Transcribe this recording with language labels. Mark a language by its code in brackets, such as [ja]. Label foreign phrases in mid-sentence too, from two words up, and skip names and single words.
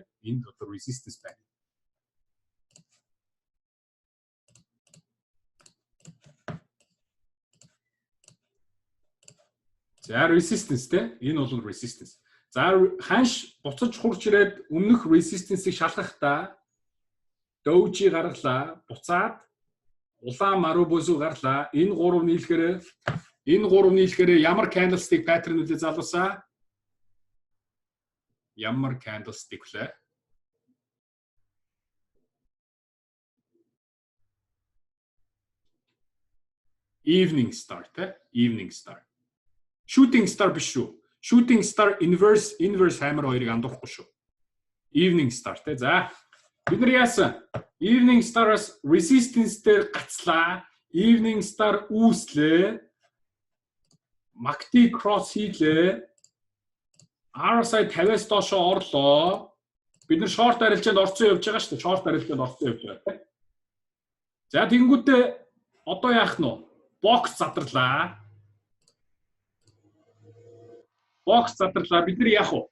[mn] Энд одоо resistance байна. За resistance те энэ бол resistance. За ханш буцаж хурж ирээд өмнөх resistance-ийг шалгахдаа doji гаргалаа, буцаад улаан marubosу гарлаа. Энэ гурав нийлэхээр ямар [en] candlestick pattern [mn] үлээ залуусаа? Ямар candlestick вэ? [en] Evening star [mn] те? [en] Evening star. Shooting star [mn] биш шүү. [en] Shooting star inverse hammer [mn] хоёрыг андуурахгүй шүү. [en] Evening star [mn] те. За бид нар яасан? [en] Evening star- [mn] аас resistance дээр гацлаа. [en] Evening star [mn] үүслээ. [en] MACD cross [mn] хийлээ. RSI 50-аас доош орлоо. Бид нар short арилжаанд орцсон явж байгаа шүү дээ. Short арилжаанд орцсон явж байгаа. За тэгэнгүүтээ одоо яах нь вэ? Box задарлаа. Бид нар яах вэ?